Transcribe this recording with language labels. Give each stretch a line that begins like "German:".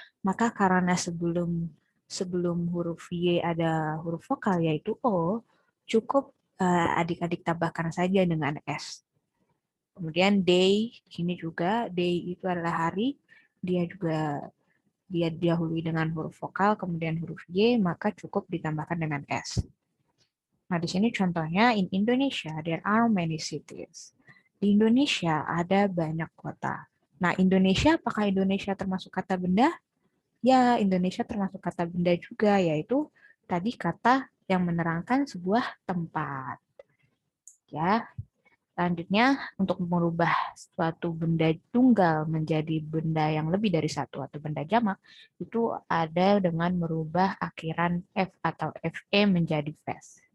Indonesian: Maka karena sebelum huruf Y ada huruf vokal yaitu O, cukup adik-adik tambahkan saja dengan S. Kemudian day, di sini juga day itu adalah hari, dia juga dia didahului dengan huruf vokal, kemudian huruf Y, maka cukup ditambahkan dengan S. Nah, di sini contohnya
English: in Indonesia there are many cities.
Indonesian: Di Indonesia ada banyak kota. Nah, Indonesia apakah Indonesia termasuk kata benda? Ya, Indonesia termasuk kata benda juga, yaitu tadi kata yang menerangkan sebuah tempat. Ya, selanjutnya, untuk merubah suatu benda tunggal menjadi benda yang lebih dari satu atau benda jamak, itu ada dengan merubah akhiran F atau FE menjadi FES.